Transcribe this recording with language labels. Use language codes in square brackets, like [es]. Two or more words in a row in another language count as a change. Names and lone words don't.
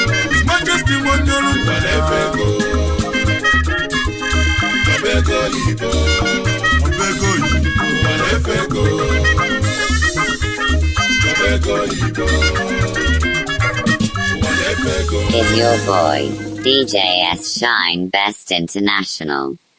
[en] His Majesty [ig] nwe onye ọrụ Ụwa na-efe ego. Ọba ego oyibo. Ọba ego oyibo. Ụwa na-efe ego. Ọba ego oyibo. Ụwa na-efe ego. [en] Is your boy, D J S Shine Best International.